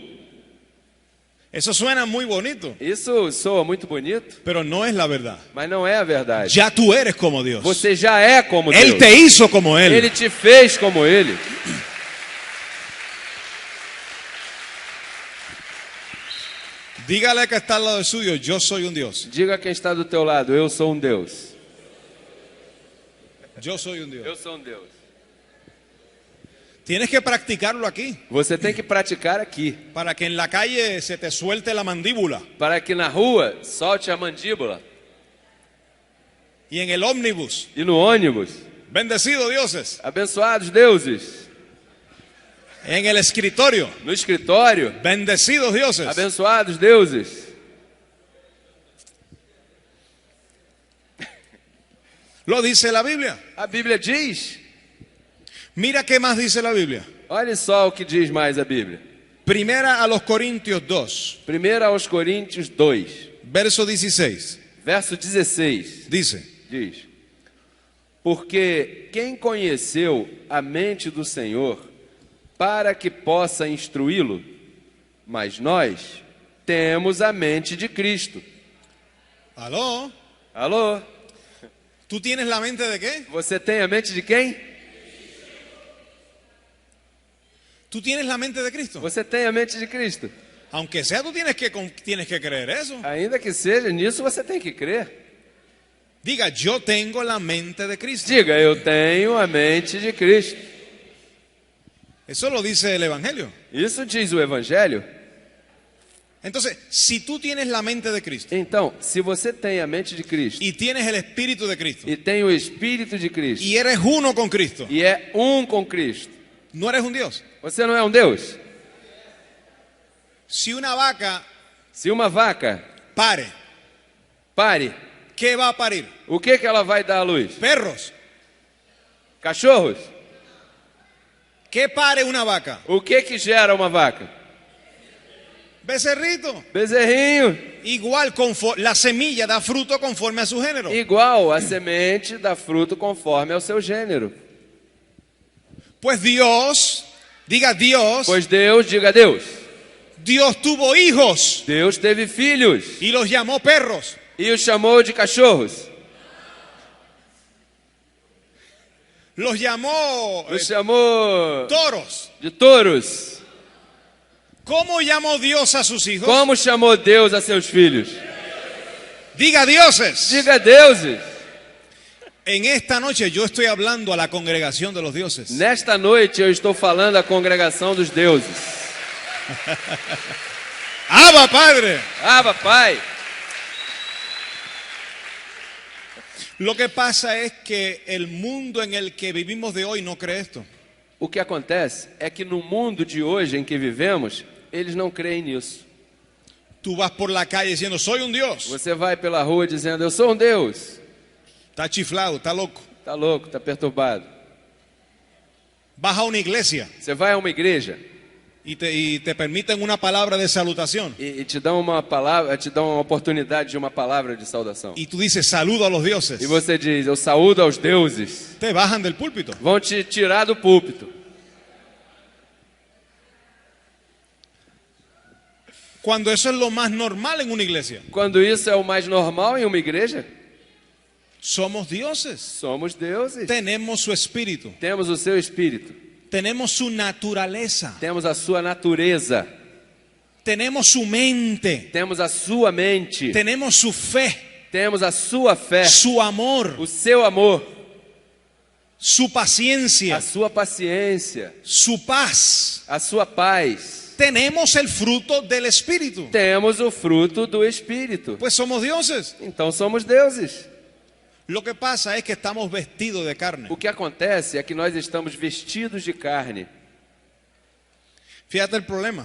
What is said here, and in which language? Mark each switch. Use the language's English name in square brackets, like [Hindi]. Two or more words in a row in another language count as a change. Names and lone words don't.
[Spanish] Eso suena muy bonito, [Portuguese] Isso soa muito bonito, [Spanish] pero no es la verdad. [Portuguese] mas não é a verdade. [Spanish] Ya tú eres como Dios. [Portuguese] Você já é como [Spanish] Él [Portuguese] Deus. [Spanish] te hizo como Él. [Portuguese] Ele te fez como Ele. [Spanish] Dígale que está al lado suyo, yo soy un Dios. [Portuguese] Diga a quem está do teu lado, eu sou um Deus. [Spanish] Yo soy un Dios. [Portuguese] Eu sou um Deus. [Spanish] Tienes que practicarlo aquí, [Portuguese] Você tem que praticar aqui, [Spanish] para que en la calle se te suelte la mandíbula [Portuguese] para que na rua solte a mandíbula [Spanish] y en el ómnibus. [Portuguese] e no ônibus. [Spanish] Bendecido dioses. [Portuguese] Abençoados deuses. [Spanish] En el escritorio. [Portuguese] No escritório. [Spanish] Bendecidos dioses. [Portuguese] Abençoados deuses. [Spanish] Lo dice la Biblia. [Portuguese] A Bíblia diz. [Spanish] Mira qué más dice la Biblia. [Portuguese] Olha só o que diz mais a Bíblia. [Spanish] Primera a los Corintios 2, [Portuguese] 1 aos Coríntios 2, [Spanish] verso 16. [Portuguese] verso 16, [Spanish] Dice, [Portuguese] diz: Porque quem conheceu a mente do Senhor para que possa instruí-lo? Mas nós temos a mente de Cristo. [Spanish] aló, [Portuguese] Alô? [Spanish] ¿tú tienes la mente de qué? [Portuguese] Você tem a mente de quem? [Spanish] ¿Tú tienes la mente de Cristo? [Portuguese] Você tem a mente de Cristo. [Spanish] Aunque sea, tú tienes que creer eso. [Portuguese] Ainda que seja nisso, você tem que crer. [Spanish] Diga, yo tengo la mente de Cristo. [Portuguese] Diga, eu tenho a mente de Cristo. [Spanish] Eso lo dice el Evangelio. [Portuguese] Isso diz o Evangelho. [Spanish] Entonces, si tú tienes la mente de Cristo [Portuguese] Então, se você tem a mente de Cristo [Spanish] y tienes el Espíritu de Cristo [Portuguese] e tem o Espírito de Cristo [Spanish] y eres uno con Cristo, [Portuguese] e é um com Cristo, [Spanish] no eres un Dios. [Portuguese] você não é um Deus? [Spanish] Si una vaca [Portuguese] Se uma vaca [Spanish] pare, [Portuguese] pare, [Spanish] ¿qué va a parir? [Portuguese] o que ela vai dar à luz? [Spanish] Perros. [Portuguese] Cachorros? [Spanish] ¿Qué pare una vaca? [Portuguese] O que gera uma vaca? [Spanish] Becerrito. [Portuguese] Bezerrinho. [Spanish] Igual, la semilla da fruto conforme a su género. [Portuguese] Igual, a semente dá fruto conforme ao seu gênero. [Spanish] Pues Dios, diga Dios, [Portuguese] Pois Deus, diga Deus. [Spanish] Dios tuvo hijos [Portuguese] Deus teve filhos [Spanish] y los llamó perros. [Portuguese] e os chamou de cachorros. [Spanish] Los llamó [Portuguese] Os chamou [Spanish] toros. [Portuguese] de touros. [Spanish] ¿Cómo llamó Dios a sus hijos? [Portuguese] Como chamou Deus a seus filhos? [Spanish] Diga dioses. [Portuguese] Diga deuses. [Spanish] En esta noche yo estoy hablando a la congregación de los dioses. [Portuguese] Nesta noite eu estou falando à congregação dos deuses. [Spanish] ¡Abba, Padre! [Portuguese] Ah, Pai. [Spanish] Lo que pasa es que el mundo en el que vivimos de hoy no cree esto. [Portuguese] O que acontece é que no mundo de hoje em que vivemos, eles não creem nisso. [Spanish] Tú vas por la calle diciendo, soy un Dios. [Portuguese] Você vai pela rua dizendo, eu sou um Deus. [Spanish] Está chiflado, está loco. [Portuguese] Tá louco, tá perturbado. [Spanish] Vas a una iglesia [Portuguese] Você vai a uma igreja [Spanish] y te permiten una palabra de salutación. [Portuguese] e te dão uma palavra, te dão uma oportunidade de uma palavra de saudação. [Spanish] Y tú dices, saludo a los dioses. [Portuguese] E você diz, eu saúdo aos deuses. [Spanish] Te bajan del púlpito. [Portuguese] Vão te tirar do púlpito. [Spanish] Cuando eso es lo más normal en una iglesia. [Portuguese] Quando isso é o mais normal em uma igreja, [Spanish] Somos dioses. [Portuguese] somos deuses. [Spanish] Tenemos su espíritu. [Portuguese] Temos o seu espírito. [Spanish] Tenemos su naturaleza. [Portuguese] Temos a sua natureza. [Spanish] Tenemos su mente. [Portuguese] Temos a sua mente. [Spanish] Tenemos su fe. [Portuguese] Temos a sua fé. [Spanish] Su amor. [Portuguese] O seu amor. [Spanish] Su paciencia. [Portuguese] A sua paciência. [Spanish] Su paz. [Portuguese] A sua paz. [Spanish] Tenemos el fruto del espíritu. [Portuguese] Temos o fruto do espírito. [Spanish] Pues somos dioses. [Portuguese] Então somos deuses. [Spanish] Lo que pasa es que estamos vestidos de carne. [Portuguese] O que acontece é que nós estamos vestidos de carne. [Spanish] Fíjate el problema.